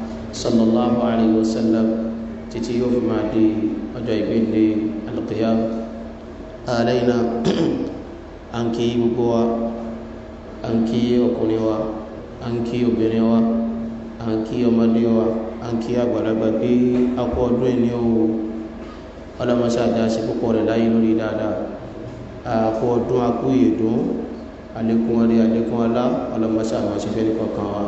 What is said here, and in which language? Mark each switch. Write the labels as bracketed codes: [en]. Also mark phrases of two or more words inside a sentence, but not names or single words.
[ar] صلى الله عليه وسلم [yo] títí yóò fi máa di ọjọ́ ìgbéǹde al-qiyam. Alayna à ń kí gbogbo wa, à ń kí ọkùnrin wa, à ń kí obìnrin wa, à ń kí ọmọdé wa, à ń kí àgbàlagbà pé a kú ọdún ẹni o ọlọ́mọṣẹ́ àjá sí púpọ̀ rẹ̀ láyé lórí dáadáa. A kú ọdún akú ìyèdún àlékún orí àlékún ọlá ọlọ́mọṣẹ́ àwọn aṣẹ́fẹ́ ní kọ̀ọ̀kan wa.